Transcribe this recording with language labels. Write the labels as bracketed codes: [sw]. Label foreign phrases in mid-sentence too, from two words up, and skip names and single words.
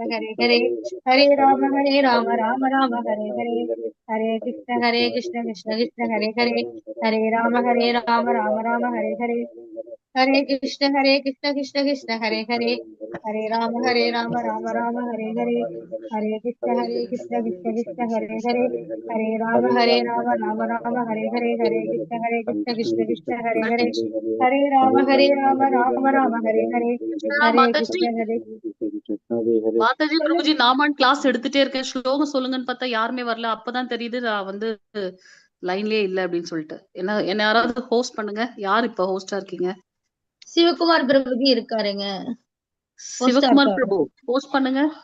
[sa] Hare Hare, Hare Rama, Hare Rama, Rama Rama, Hare Hare, Hare Krishna, Krishna Krishna, Hare Hare, Hare Rama, Hare Rama, Rama Rama, Hare Hare, Hare Krishna, Krishna Hare Hare, Hare Rama, Rama Rama, Hare Hare, Hare Krishna, Krishna Hare Hare, Hare Rama, Rama Rama, Hare Hare, Hare Krishna, Krishna Hare Hare, Hare Rama, Rama Rama, Hare Hare, Hare [ta] மாதாஜி [sa] Krishna, [ta] மாதாஜி பிரபுஜி நாமான் கிளாஸ் எடுத்துட்டே இருக்கேன் ஸ்லோகம் சொல்லுங்கன்னு பார்த்தா யாருமே வரல அப்பதான் தெரியுது நான் வந்து லைன்லயே இல்ல அப்படின்னு சொல்லிட்டு என்ன யாராவது ஹோஸ்ட் பண்ணுங்க யார் இப்ப ஹோஸ்டா இருக்கீங்க சிவகுமார் பிரபுஜி இருக்காருங்க. சிவகுமார் பிரபு ஹோஸ்ட் பண்ணுங்க